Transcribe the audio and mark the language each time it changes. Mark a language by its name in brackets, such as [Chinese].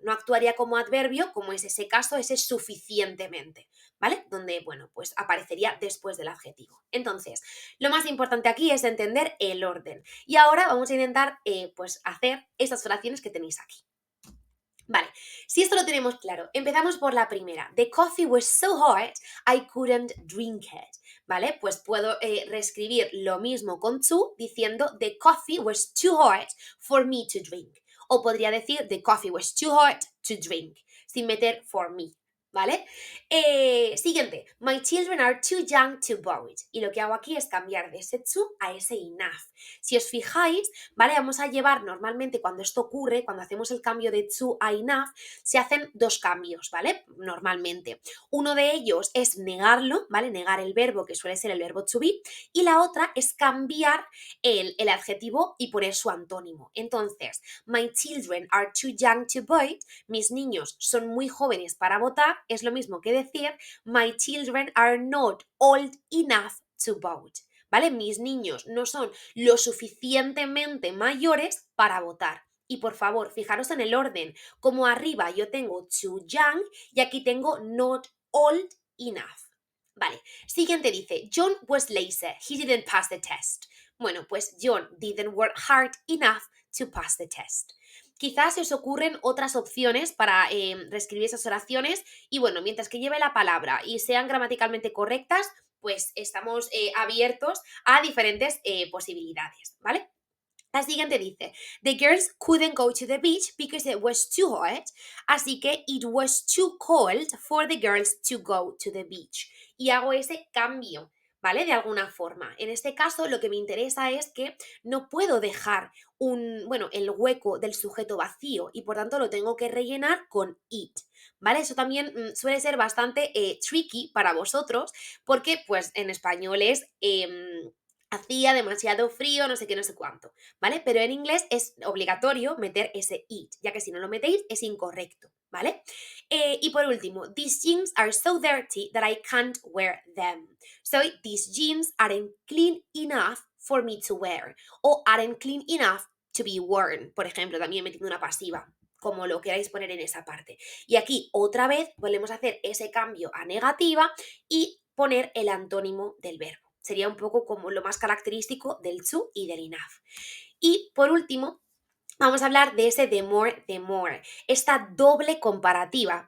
[Spanish] No actuaría como adverbio, como es ese caso, ese suficientemente, ¿vale? Donde, bueno, pues aparecería después del adjetivo. Entonces, lo más importante aquí es entender el orden. Y ahora vamos a intentar, pues, hacer estas oraciones que tenéis aquí. Vale, si esto lo tenemos claro, empezamos por la primera. [English] The coffee was so hot, I couldn't drink it. [Spanish] ¿Vale? Pues puedo reescribir lo mismo con to diciendo [English] the coffee was too hot for me to drink. [Spanish] O podría decir [English] the coffee was too hot to drink, [Spanish] sin meter [English] for me. ¿Vale? Siguiente, my children are too young to borrow it. [Spanish] Y lo que hago aquí es cambiar de ese to a ese enough. Si os fijáis, ¿vale? Vamos a llevar normalmente cuando esto ocurre, cuando hacemos el cambio de to a enough, se hacen dos cambios, ¿vale? Normalmente. Uno de ellos es negarlo, ¿vale? Negar el verbo, que suele ser el verbo to be, y la otra es cambiar el adjetivo y poner su antónimo. [English] Entonces, my children are too young to vote, [Spanish] mis niños son muy jóvenes para votar, es lo mismo que decir [English] my children are not old enough to vote. ¿Vale? [Spanish] Mis niños no son lo suficientemente mayores para votar. Y por favor, fijaros en el orden. Como arriba yo tengo too young y aquí tengo [English] not old enough. [Spanish] Vale, siguiente dice, [English] John was lazy, he didn't pass the test. Bueno, pues John didn't work hard enough to pass the test. [Spanish] Quizás se os ocurren otras opciones para reescribir esas oraciones y bueno, mientras que lleve la palabra y sean gramaticalmente correctas, pues estamos abiertos a diferentes posibilidades, ¿vale? La siguiente dice, [English] the girls couldn't go to the beach because it was too hot, [Spanish] así que [English] it was too cold for the girls to go to the beach. [Spanish] Y hago ese cambio, ¿vale? De alguna forma. En este caso, lo que me interesa es que no puedo dejar el hueco del sujeto vacío y por tanto lo tengo que rellenar con it, ¿vale? Eso también suele ser bastante tricky para vosotros porque, pues, en español es... hacía demasiado frío, no sé qué, no sé cuánto. ¿Vale? Pero en inglés es obligatorio meter ese it, ya que si no lo metéis es incorrecto, ¿vale? [English] Y por último, these jeans are so dirty that I can't wear them. So, these jeans aren't clean enough for me to wear. O aren't clean enough to be worn. [Spanish] Por ejemplo, también metiendo una pasiva, como lo queráis poner en esa parte. Y aquí otra vez volvemos a hacer ese cambio a negativa y poner el antónimo del verbo. Sería un poco como lo más característico del to y del enough. Y por último, vamos a hablar de ese the more, esta doble comparativa.